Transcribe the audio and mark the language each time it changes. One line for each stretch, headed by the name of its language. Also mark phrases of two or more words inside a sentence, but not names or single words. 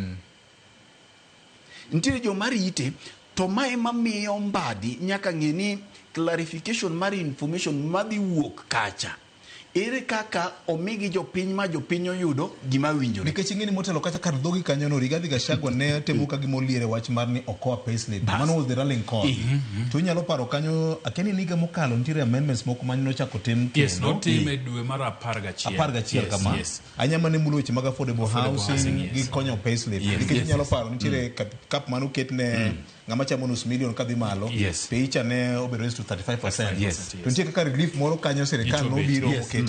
Luo (Kenya and Tanzania): ntiere joma rite to mae mamiyo Mbadi nyaka ng'eni clarification mar information madhi wuok kacha ere kaka omigi jopiny ma jopiny oyudo gima winjore nikech ing'eni motelo kata kar dhogi kanyo no Rigathi Gachagua ne temo ka gimoliere wach mar ni okoa payslip mano
English: was the rallying call to
Luo (Kenya and Tanzania): inyalo paro kanyo akeni niga mokalo ntiere amendments moko mane nochako tim yes no tim e dwe mar 11 kama anyama ne mulo weche mag
English: affordable housing
Luo (Kenya and Tanzania): gi konyo payslip nikech inyalo paro ntiere cap mano ket ne ngama chamo nus million kadhi malo peicha ne obedo to 35% to ntiere kaka relief moro kanyo serikal no biro okete